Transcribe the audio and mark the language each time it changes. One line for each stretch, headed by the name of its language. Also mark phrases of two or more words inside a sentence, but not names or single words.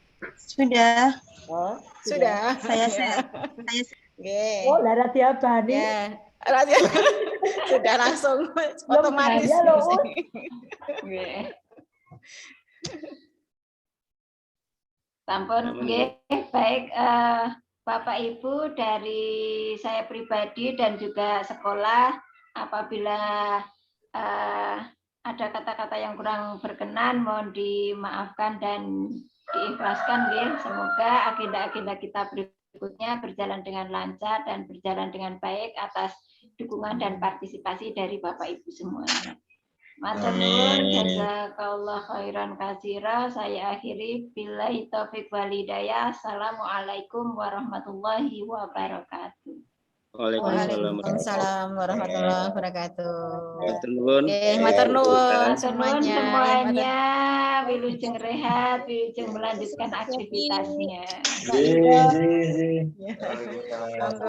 Indonesian: Sudah. Oh, Sudah. Saya Oke. Oh, lah Radia Bani. Ya. Sudah langsung otomatis. bahaya loh, Un. Nggih. Sampun nggih, baik Bapak Ibu, dari saya pribadi dan juga sekolah, apabila ada kata-kata yang kurang berkenan mohon dimaafkan dan diikhlaskan nggih. Semoga agenda-agenda kita berikutnya berjalan dengan lancar dan berjalan dengan baik atas dukungan dan partisipasi dari Bapak Ibu semuanya.
Javanese: Matur nuwun,
Arabic: جزاك الله خيرا كثيرا.
Indonesian: Saya akhiri
Arabic: بالله التوفيق والهداية. السلام عليكم ورحمة الله وبركاته. وعليكم السلام ورحمة الله وبركاته.
Javanese: Matur nuwun. Matur nuwun
Indonesian: semuanya.
Javanese: Wilujeng rehat,
Indonesian: wilujeng melanjutkan aktivitasnya.